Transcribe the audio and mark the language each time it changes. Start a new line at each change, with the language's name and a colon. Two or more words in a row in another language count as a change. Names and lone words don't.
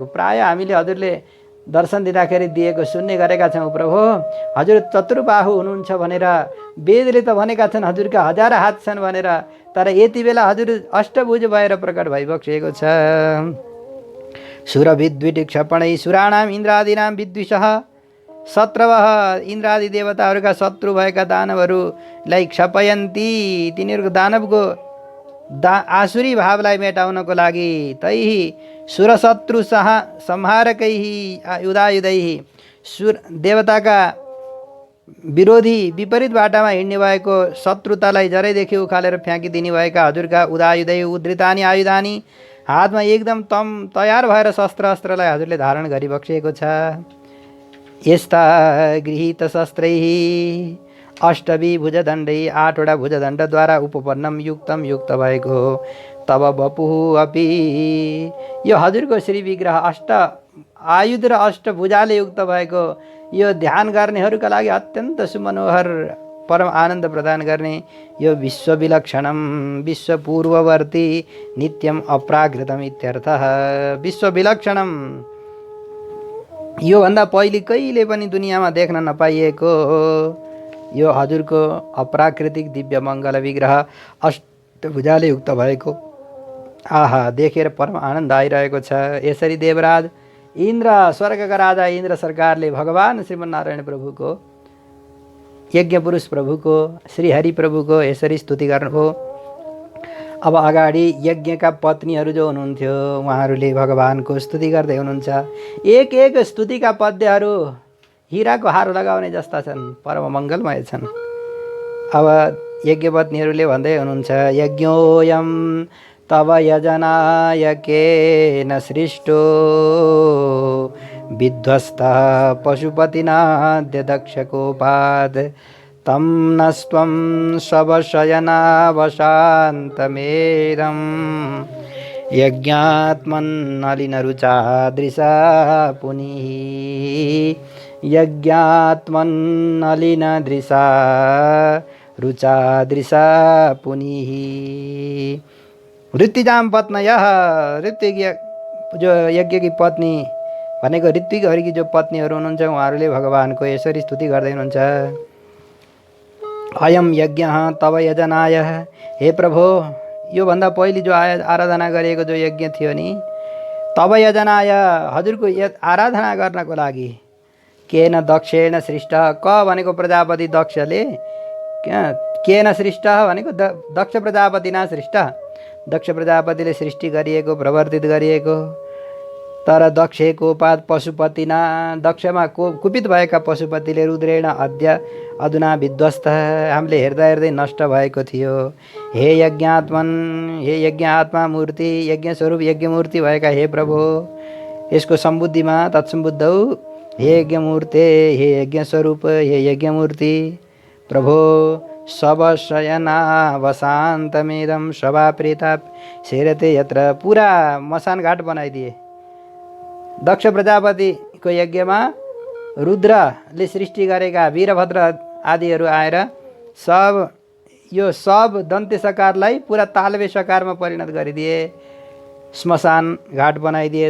Nepali: प्राय हामीले हजुरले दर्शन दिँदाखेरि दिएको सुन्ने गरेका छौँ प्रभु, हजुर चतुर्बाहु हुनुहुन्छ भनेर वेदले त भनेका छन् हजुरका 1000 हात छन् भनेर, तर यति बेला हजुर अष्टभुज भएर प्रकट भइबक्सेको छ।
Sanskrit: सुरविद्विटिक्षपणै सुराणाम इन्द्रादीनाम विद्विषः शत्रवः
Nepali: इन्द्रादि देवताहरूका शत्रु भएका दानवहरूलाई
Sanskrit: क्षपयन्ती
Nepali: तिनीहरूको दानवको आसुरी भावलाई मेटाउनको लागि
Sanskrit: तैहि सुरशत्रु संहारकैः युधायुधैः
Nepali: देवताका विरोधी विपरीत बाटामा हिँड्ने भएको शत्रुतालाई जरैदेखि उखालेर फ्याँकिदिने भएका हजुरका
Sanskrit: उदायुधै उद्धृतानि आयुधानि
Nepali: हातमा एकदम तयार भएर शस्त्र अस्त्रलाई हजुरले धारण गरिबक्सिएको छ। यस्ता
Sanskrit: गृहीत शस्त्रैः अष्टवी भुजदण्डै
Nepali: 8वटा भुजदण्डद्वारा
Sanskrit: उपपन्नम युक्तम
Nepali: युक्त भएको
Sanskrit: तब बपुः अपि
Nepali: यो हजुरको श्री विग्रह अष्ट आयुध र अष्ट भुजाले युक्त भएको यो ध्यान गर्नेहरूका लागि अत्यन्त सुमनोहर परम आनन्द प्रदान गर्ने यो
Sanskrit: विश्वविलक्षणम विश्वपूर्ववर्ती नित्यम अपराकृतम इत्यर्थः।
Nepali: विश्वविलक्षणम योभन्दा पहिले कहिले पनि दुनियाँमा देख्न नपाइएको यो हजुरको अप्राकृतिक दिव्य मङ्गल विग्रह अष्टभुजाले युक्त भएको आहा देखेर परम आनन्द आइरहेको छ। यसरी देवराज इन्द्र स्वर्गका राजा इन्द्र सरकारले भगवान श्रीमन्नारायण प्रभुको यज्ञ पुरुष प्रभुको श्रीहरि प्रभुको यसरी स्तुति गर्नुभयो। अब अगाडि यज्ञका पत्नीहरू जो हुनुहुन्थ्यो उहाँहरूले भगवानको स्तुति गर्दै हुनुहुन्छ। एक एक स्तुतिका पद्यहरू हिराको हार लगाउने जस्ता छन्, परम मङ्गलमय छन्। अब यज्ञपत्नीहरूले भन्दै हुनुहुन्छ
Sanskrit: यज्ञोऽयं तव यजनाय केन सृष्टो विध्वस्तः पशुपतिना दक्षकोपात् तं नस्त्वं शवशयनावशान्तमेदं यज्ञात्मन्नलिनरुचादृशा पुनिः यज्ञात्मन्नलिनदृशा रुचादृशा पुनिः। ऋत्विजां पत्न्यः
Nepali: ऋत्विक जो यज्ञ की पत्नी भनेको ऋत्विकहरूकी जो पत्नीहरू हुनुहुन्छ उहाँहरूले भगवानको यसरी स्तुति गर्दै हुनुहुन्छ।
Sanskrit: अयम यज्ञ तव यजनाय
Nepali: हे प्रभु योभन्दा पहिले जो आराधना गरिएको जो यज्ञ थियो नि
Sanskrit: तव यजनाय
Nepali: हजुरको आराधना गर्नको लागि
Sanskrit: केन दक्षेण सृष्ट
Nepali: क भनेको प्रजापति दक्षले
Sanskrit: केन सृष्ट
Nepali: भनेको
Sanskrit: दक्ष प्रजापतिना सृष्ट
Nepali: दक्ष प्रजापतिले सृष्टि गरिएको प्रवर्तित गरिएको तर दक्षको पाद पशुपतिना दक्षमा कुपित भएका पशुपतिले
Sanskrit: रुद्रेण अद्य अधुना विध्वस्त
Nepali: हामीले हेर्दा हेर्दै नष्ट भएको थियो।
Sanskrit: हे यज्ञात्मन
Nepali: हे यज्ञ आत्मा मूर्ति यज्ञ स्वरूप यज्ञ मूर्ति भएका हे प्रभु यसको सम्बुद्धिमा तत्सम्बुद्धौ हे यज्ञ मूर्ते हे यज्ञ स्वरूप हे यज्ञ मूर्ति प्रभो शवशयनावशान्तमेदं
Sanskrit: शवाप्रेता शेरते यत्र
Nepali: पूरा मसान घाट बनाइदिए। दक्ष प्रजापतिको यज्ञमा रुद्रले सृष्टि गरेका वीरभद्र आदिहरू आएर सब दन्ते सकारलाई पुरा तालवे सकारमा परिणत गरिदिए। श्मशान घाट बनाइदिए।